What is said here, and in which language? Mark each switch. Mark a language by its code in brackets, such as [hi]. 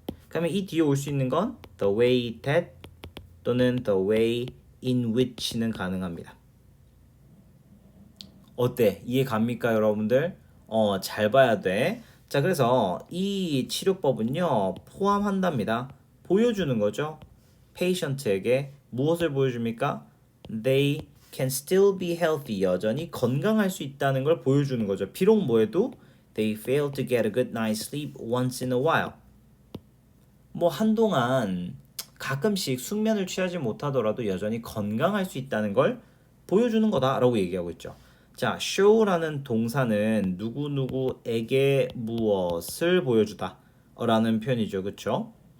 [ko] 그러면 이 뒤에 올 수 있는 건 [en] the way that [ko] 또는 [en] the way in which [ko] 는 가능합니다. 어때? 이해 갑니까, 여러분들? 잘 봐야 돼. 자, 그래서 이 치료법은요, 포함한답니다. 보여주는 거죠. patient에게 무엇을 보여줍니까? [en] They can still be healthy. [ko] 여전히 건강할 수 있다는 걸 보여주는 거죠. 비록 뭐해도 [en] they fail to get a good night's sleep once in a while. [ko] 뭐 한동안 가끔씩 숙면을 취하지 못하더라도 여전히 건강할 수 있다는 걸 보여주는 거다라고 얘기하고 있죠. 자, show라는 동사는 누구누구에게 무엇을 보여주다 라는 표현이죠. 그쵸?